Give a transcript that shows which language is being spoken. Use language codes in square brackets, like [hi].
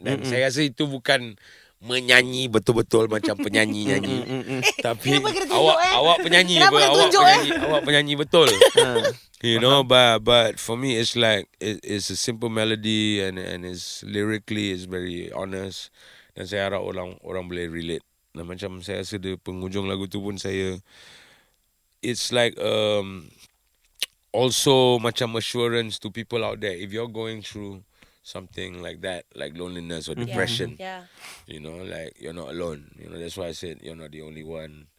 [ms] Dan saya rasa itu bukan menyanyi betul-betul macam penyanyi nyanyi. Tapi awak penyanyi apa? Awak penyanyi betul. [en] You know, but for me it's like it's a simple melody and it's lyrically it's very honest. [ms] Dan saya harap orang boleh relate. Dan macam saya rasa di penghujung lagu tu pun saya, [en] it's like also [ms] macam [en] assurance to people out there. If you're going through something like that, like loneliness or depression, you know, like you're not alone. You know, that's why I said you're not the only one.